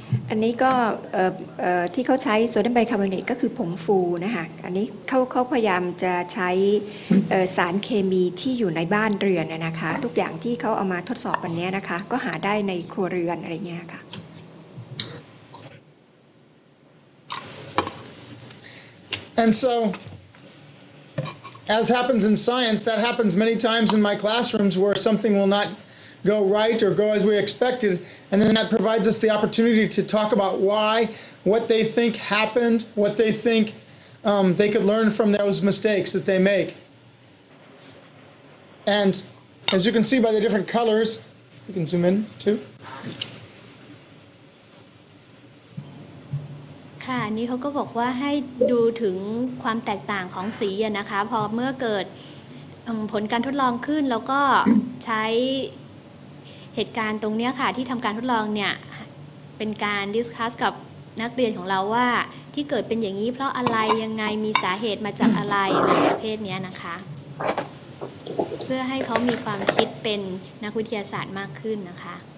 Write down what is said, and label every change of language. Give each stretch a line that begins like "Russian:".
Thai: อันนี้ก็ที่เขาใช้โซเดียมไบคาร์บอเนตก็คือผงฟูนะคะอันนี้เขาพยายามจะใช้สารเคมีที่อยู่ในบ้านเรือนนะคะทุกอย่างที่เขาเอามาทดสอบวันนี้นะคะก็หาได้ในครัวเรือนอะไรเงี้ยค่ะ
English: And so, as happens in science, that happens many times in my classrooms where something will not go right or go as we expected, and then that provides us the opportunity to talk about why, what they think happened, what they think they could learn from those mistakes that they make. And as you can see by the different colors, you can zoom in too.
Thai: ค่ะนี่เขาก็บอกว่าให้ดูถึงความแตกต่างของสีนะคะพอเมื่อเกิดผลการทดลองขึ้นแล้วก็ใช้เหตุการณ์ตรงนี้ค่ะที่ทำการทดลองเนี่ยเป็นการดิสคัสกับนักเรียนของเราว่าที่เกิดเป็นอย่างนี้เพราะอะไรยังไงมีสาเหตุมาจากอะไรในประเภทนี้นะคะเพื่อให้เขามีความคิดเป็นนักวิทยาศาสตร์มากขึ้นนะคะ